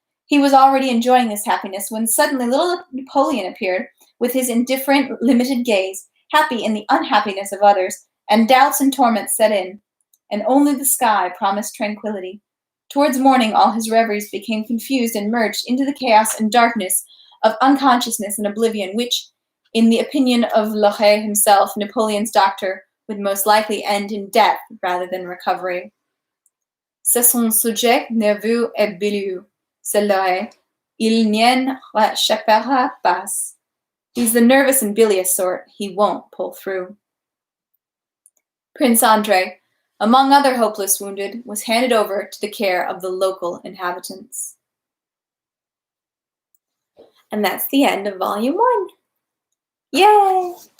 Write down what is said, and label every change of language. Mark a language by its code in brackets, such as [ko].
[en] He was already enjoying this happiness when suddenly little Napoleon appeared with his indifferent, limited gaze, happy in the unhappiness of others, and doubts and torments set in, and only the sky promised tranquility. Towards morning, all his reveries became confused and merged into the chaos and darkness of unconsciousness and oblivion, which, in the opinion of Lohe himself, Napoleon's doctor, would most likely end in death rather than recovery. [fr] C'est son sujet nerveux et bilieux, c'est Lohe. Il n'en réchappera pas. [en] He's the nervous and bilious sort. He won't pull through. Prince Andrei, among other hopeless wounded, was handed over to the care of the local inhabitants. And that's the end of Volume 1. Yay!